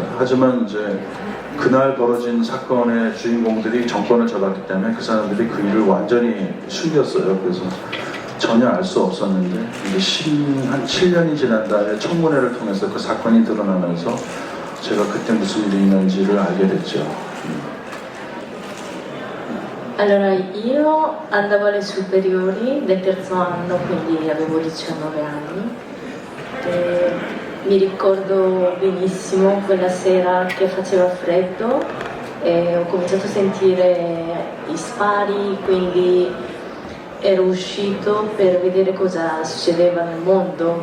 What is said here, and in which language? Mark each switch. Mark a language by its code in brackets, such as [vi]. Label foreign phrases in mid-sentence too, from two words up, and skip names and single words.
[ko] 하지만 이제 그날 벌어진 사건의 주인공들이 정권을 잡았기 때문에 그 사람들이 그 일을 완전히 숨겼어요. 그래서 전혀 알 수 없었는데 이제 한 7년이 지난 다음에 청문회를 통해서 그 사건이 드러나면서 제가 그때 무슨 일이 있는지를 알게 됐죠. [it] Allora, io andavo alle superiori del terzo anno, quindi avevo 19 anni. E mi ricordo benissimo quella sera che faceva freddo e ho cominciato a sentire i spari, quindi ero uscito per vedere cosa succedeva nel mondo.